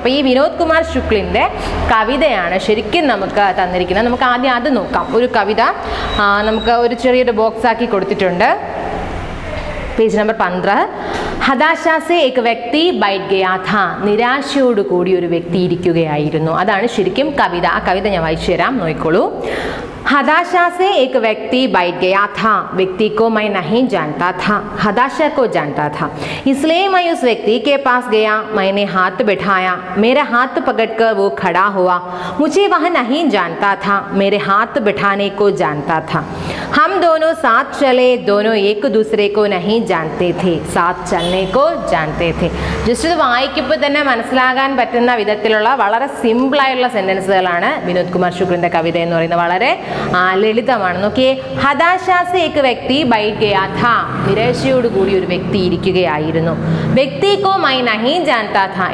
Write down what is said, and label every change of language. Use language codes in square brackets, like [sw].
[ml] അപ്പോൾ ഈ വിനോദ് കുമാർ ശുക്ലിൻ്റെ കവിതയാണ് ശരിക്കും നമുക്ക് തന്നിരിക്കുന്നത്. നമുക്ക് ആദ്യം അത് നോക്കാം. ഒരു കവിത നമുക്ക് ഒരു ചെറിയൊരു ബോക്സ് ആക്കി കൊടുത്തിട്ടുണ്ട്. Page number 15. [hi] ഹതാശാ സെ ഏക് വ്യക്തി ബൈഠ് ഗയാ ഥാ. [ml] നിരാശയോടുകൂടി ഒരു വ്യക്തി ഇരിക്കുകയായിരുന്നു. അതാണ് ശരിക്കും കവിത. ആ കവിത ഞാൻ വായിച്ചു തരാം, നോക്കിക്കോളൂ. [hi] हताशा से एक व्यक्ति बैठ गया था. व्यक्ति को मैं नहीं जानता था, हताशा को जानता था. इसलिए मैं उस व्यक्ति के पास गया. मैंने हाथ बैठाया, मेरा हाथ पकड़कर वो खड़ा हुआ. मुझे वह नहीं जानता था, मेरे हाथ बैठाने को जानता था. हम दोनों साथ चले, दोनों एक दूसरे को नहीं जानते थे, साथ चलने को जानते थे. [ml] ജസ്റ്റ് ഇത് വായിക്കുമ്പോൾ തന്നെ മനസ്സിലാകാൻ പറ്റുന്ന വിധത്തിലുള്ള വളരെ സിമ്പിളായുള്ള സെൻറ്റൻസുകളാണ് വിനോദ് കുമാർ ശുക്ലിൻ്റെ കവിത എന്ന് പറയുന്നത്. വളരെ ലളിതമാണ്. നോക്കിയേ. [hi] ഹതാശാ സെ ഏക് വ്യക്തി ബൈഠ് ഗയാ ഥാ. [ml] നിരാശയോടുകൂടി ഒരു വ്യക്തി ഇരിക്കുകയായിരുന്നു. [hi] വ്യക്തി കോ മൈ നഹീ ജാൻതാ ഥാ.